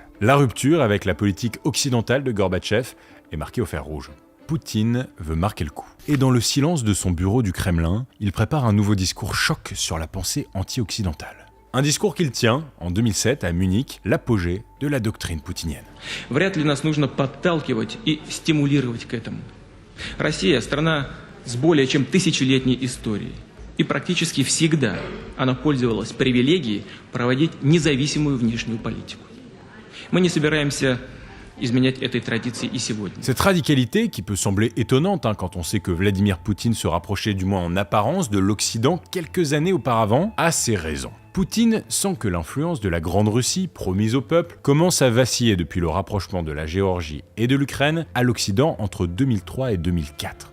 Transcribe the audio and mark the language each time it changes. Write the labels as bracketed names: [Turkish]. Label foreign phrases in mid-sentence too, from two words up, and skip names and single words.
[French] La rupture avec la politique occidentale de Gorbatchev est marquée au fer rouge. Poutine veut marquer le coup. Et dans le silence de son bureau du Kremlin, il prépare un nouveau discours choc sur la pensée anti-occidentale. Un discours qu'il tient, en 2007, à Munich, l'apogée de la doctrine poutinienne. [Russian] Вряд ли нас нужно подталкивать и стимулировать к этому. Россия – страна с более чем тысячелетней историей. И практически всегда она пользовалась привилегией проводить независимую внешнюю политику. Мы не собираемся изменять этой традиции и сегодня. [French] Cette radicalité, qui peut sembler étonnante quand on sait que Vladimir Poutine se rapprochait du moins en apparence de l'Occident quelques années auparavant, a ses raisons. Poutine sent que l'influence de la Grande Russie, promise au peuple, commence à vaciller depuis le rapprochement de la Géorgie et de l'Ukraine à l'Occident entre 2003 et 2004.